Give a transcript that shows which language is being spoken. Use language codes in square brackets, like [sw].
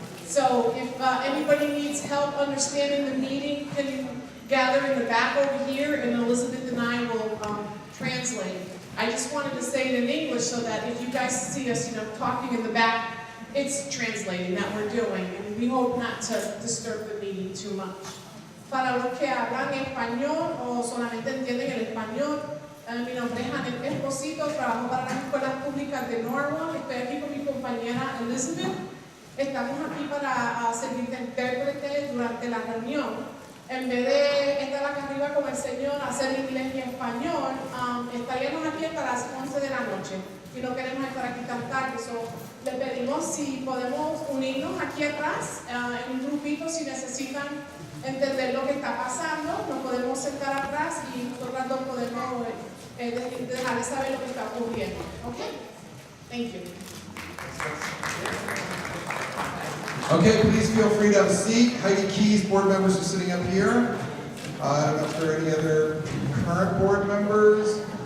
[en] So if anybody needs help understanding the meeting, can you gather in the back over here, and Elizabeth and I will translate. I just wanted to say it in English so that if you guys see us, talking in the back, it's translating that we're doing, and we hope not to disturb the meeting too much. [es] Para los que hablan español o solamente entienden el español, mi nombre es Janet Esposito, trabajo para las escuelas públicas de Norwalk. Estoy aquí con mi compañera Elizabeth. Estamos aquí para servir de intérprete durante la reunión. En vez de estar acá arriba con el señor, hacer inglés y español, estaríamos aquí hasta las 11 de la noche y no queremos estar aquí tan tarde. Le pedimos si podemos unirnos aquí atrás en un grupito si necesitan entender lo que está pasando. Nos podemos sentar atrás y nosotros dos podemos dejarles saber lo que está ocurriendo. ¿Ok? [en] Thank you. Okay, please feel free to have a seat. Heidi Keys, board members are sitting up here. I don't know if there are any other current board members.